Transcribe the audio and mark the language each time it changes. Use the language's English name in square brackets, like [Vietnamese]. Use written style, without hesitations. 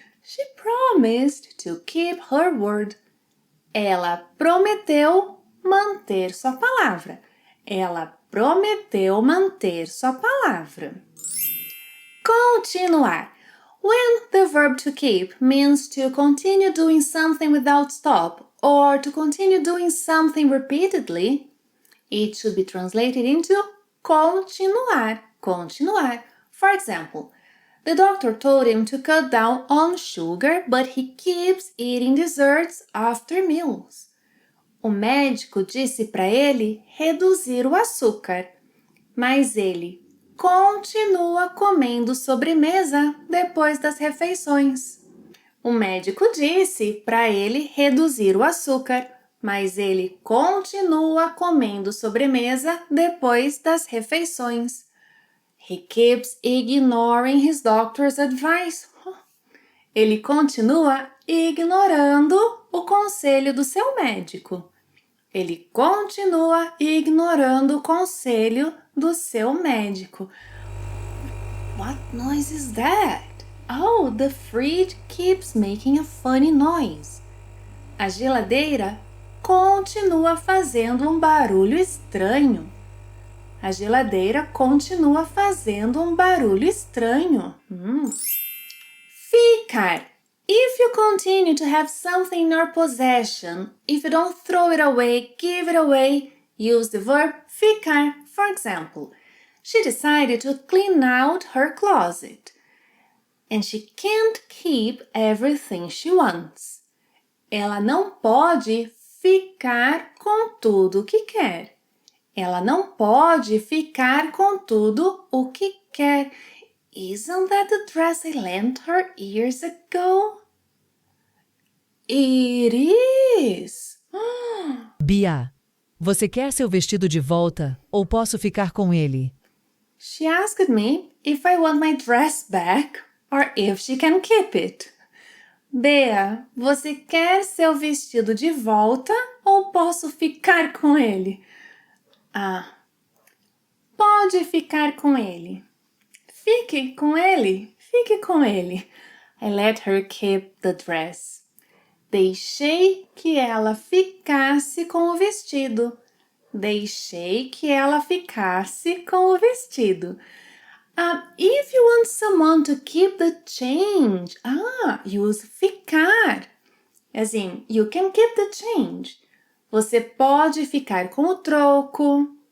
[English] She promised to keep her word. [Portuguese] Ela prometeu manter sua palavra. Ela prometeu manter sua palavra. Continuar. [English] When the verb to keep means to continue doing something without stop or to continue doing something repeatedly, it should be translated into continuar. Continuar. For example, the doctor told him to cut down on sugar, but he keeps eating desserts after meals. [Portuguese] O médico disse para ele reduzir o açúcar, mas ele continua comendo sobremesa depois das refeições. O médico disse para ele reduzir o açúcar, mas ele continua comendo sobremesa depois das refeições. [English] He keeps ignoring his doctor's advice. [Portuguese] Ele continua ignorando o conselho do seu médico. Ele continua ignorando o conselho do seu médico. [English] What noise is that? Oh, the fridge keeps making a funny noise. [Portuguese] A geladeira continua fazendo um barulho estranho. A geladeira continua fazendo um barulho estranho. Ficar. [English] If you continue to have something in your possession, if you don't throw it away, give it away, use the verb ficar. For example, she decided to clean out her closet. And she can't keep everything she wants. [Portuguese] Ela não pode ficar com tudo o que quer. Ela não pode ficar com tudo o que quer. [English] Isn't that the dress I lent her years ago? It is! [Portuguese] Bia, você quer seu vestido de volta ou posso ficar com ele? [English] She asked me if I want my dress back or if she can keep it. [Portuguese] Bea, você quer seu vestido de volta ou posso ficar com ele? Pode ficar com ele. Fique com ele. Fique com ele. [English] I let her keep the dress. [Portuguese] Deixei que ela ficasse com o vestido. Deixei que ela ficasse com o vestido. [English] If you want someone to keep the change, use ficar. As in, you can keep the change. [Portuguese] Você pode ficar com o troco.